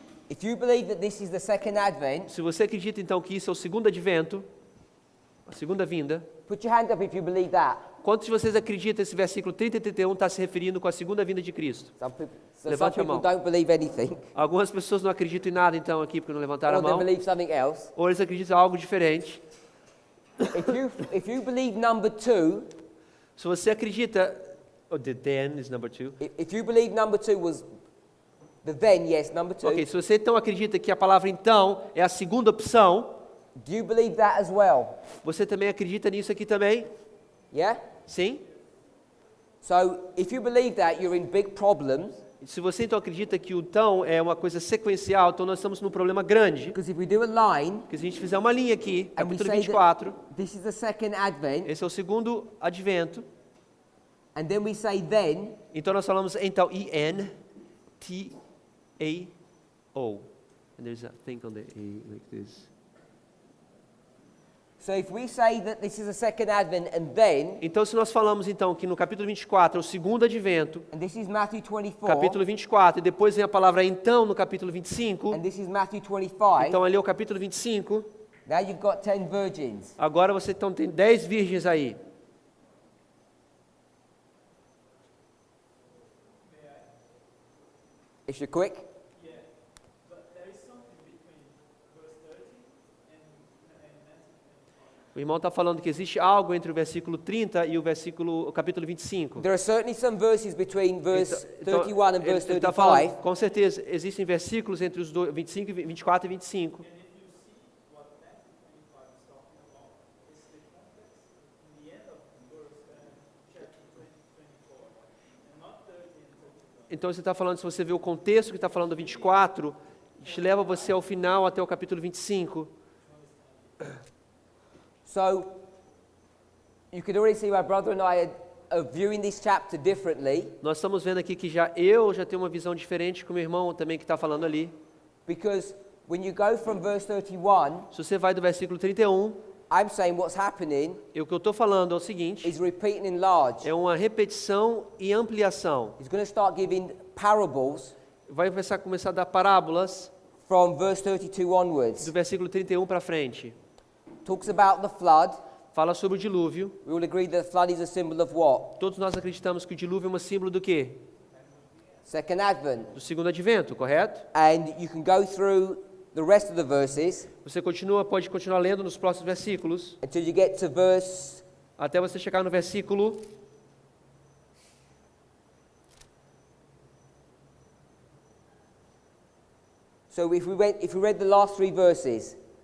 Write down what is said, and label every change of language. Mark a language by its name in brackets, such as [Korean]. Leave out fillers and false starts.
[English] if you believe that this is the second advent, [Portuguese] Se você acredita então que isso é o segundo advento, a segunda vinda, [English] put your hand up if you believe that. [Portuguese] quantos de vocês acreditam que esse versículo 30 e 31 está se referindo com a segunda vinda de Cristo? [English] Some [Portuguese] Levante a [English] people don't believe anything, [Portuguese] Algumas pessoas não acreditam em nada então aqui porque não levantaram a mão, [English] believe something else. [Portuguese] ou eles acreditam em algo diferente. [English] If you believe number 2, [Portuguese] Se você acredita, [English] the then is number 2. if you believe number 2 was the then, yes, number 2, [Portuguese] Ok, se você então acredita que a palavra então é a segunda opção, [English] do you believe that as well? [Portuguese] você também acredita nisso aqui também? [English] Yeah? [Portuguese] Sim? [English] So if you believe that, you're in big problems, [Portuguese] Se você então acredita que o então é uma coisa sequencial, então nós estamos num problema grande. [English] because if we do a line, [Portuguese] Porque se a gente fizer uma linha aqui, [English] and we [Portuguese] capítulo [English] say [Portuguese] 24, [English] that this is the second advent, [Portuguese] esse é o segundo advento. [English] and then we say then, [Portuguese] Então nós falamos então E-N-T-A-O. [English] And there's a thing on the A like this. so if we say that this is the second advent and then, [Portuguese] Então se nós falamos então que no capítulo 24 é o segundo advento, [English] and this is Matthew 24, [Portuguese] capítulo 24, e depois vem a palavra então no capítulo 25, [English] and this is Matthew 25, [Portuguese] então ali é o capítulo 25, [English] now you've got 10 virgins. [Portuguese] agora você então tem 10 virgens aí. [English] If you're quick. Yeah, but there is something between verse 30 and Matthew 25. [Portuguese] O irmão está falando que existe algo entre o versículo 30 e o capítulo 25. [English] There are certainly some verses between verse [Portuguese] Então, [English] 31 and [Portuguese] ele [English] verse [Portuguese] está falando, [English] 35. [Portuguese] com certeza, existem versículos entre os 25, 24 e 25. [English] And if you see what Matthew 25 is talking about, it's the context in the end of verse chapter 24, and not 30 and 31. [Portuguese] Então você está falando, se você vê o contexto que está falando do 24, te leva você ao final, até o capítulo 25. [English] So, you could already see my brother and I are viewing this chapter differently, [Portuguese] Nós estamos vendo aqui que eu já tenho uma visão diferente com o meu irmão também que está falando ali. [English] because when you go from verse 31, [Portuguese] Se você vai do versículo 31, [English] I'm saying what's happening [Portuguese] o que eu estou falando é o seguinte, [English] is repeat and enlarge. [Portuguese] é uma repetição e ampliação. [English] He's going to start giving parables [Portuguese] Vai começar a dar parábolas [English] from verse 32 onwards. [Portuguese] do versículo 31 para frente. [English] Talks about the flood. [Portuguese] Fala sobre o dilúvio. [English] We all agree that the flood is a symbol of what? [Portuguese] Todos nós acreditamos que o dilúvio é um símbolo do quê? [English] Second Advent. [Portuguese] Do segundo advento, correto? [English] And you can go through the rest of the verses [Portuguese] Você pode continuar lendo nos próximos versículos, [English] until you get to verse [Portuguese] até você chegar no versículo. [English] So if we read the last three verses,